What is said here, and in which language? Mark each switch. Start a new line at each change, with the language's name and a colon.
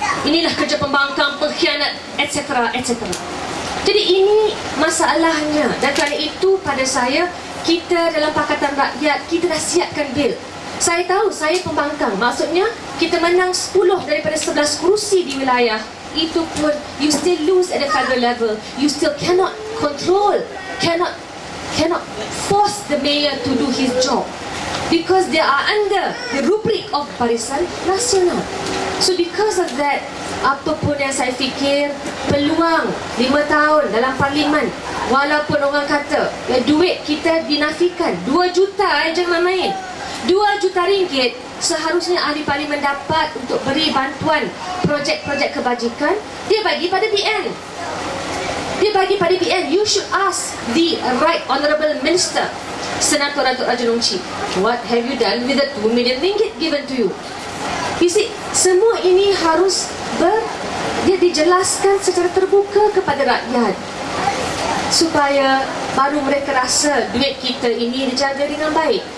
Malay: Inilah kerja pembangkang, pengkhianat, etc. etc. Jadi ini masalahnya. Dan kerana itu pada saya, kita dalam Pakatan Rakyat, kita dah siapkan bil. Saya tahu saya pembangkang, maksudnya kita menang 10 daripada 11 kerusi di wilayah.
English: Itu pun you still lose at the federal level. You still cannot control, cannot force the mayor to do his job, because they are under the rubric of Barisan Nasional. So because of that,
Malay: apapun yang saya fikir, peluang 5 tahun dalam parlimen, walaupun orang kata duit kita dinafikan 2 juta, jangan main. 2 juta ringgit seharusnya ahli parlimen dapat untuk beri bantuan projek-projek kebajikan, dia bagi pada BN.
English: You should ask the right honourable minister, Senator Datuk Raja Nongchi, what have you done with the 2 million ringgit given to you? You see,
Malay: semua ini harus dia dijelaskan secara terbuka kepada rakyat, supaya baru mereka rasa duit kita ini dijaga dengan baik.